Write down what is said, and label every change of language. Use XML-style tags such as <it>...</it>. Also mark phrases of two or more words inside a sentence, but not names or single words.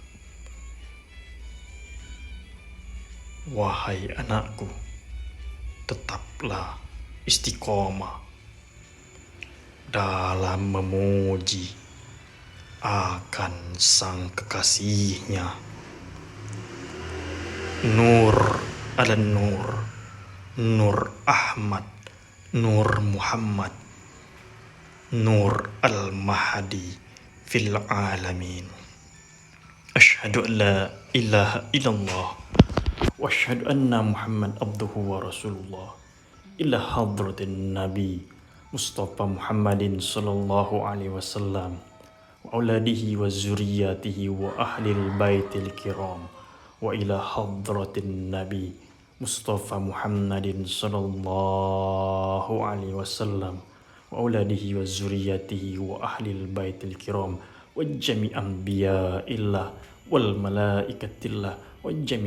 <id>Wahai anakku, tetaplah istiqomah dalam memuji akan sang kekasihnya.</id> <ar>نور على نور، نور أحمد، نور محمد، نور المهدي في العالمين. أشهد أن لا إله إلا الله وأشهد أن محمدا عبده ورسول الله. إلى حضرة النبي المصطفى محمد صلى الله عليه وسلم وأولاده وذريته وأهل بيته الكرام، وإلى حضرة النبي المصطفى محمد صلى الله عليه وسلم وأولاده وذريته وأهل بيته الكرام، وجميع أنبياء الله وملائكة الله وجميع</ar>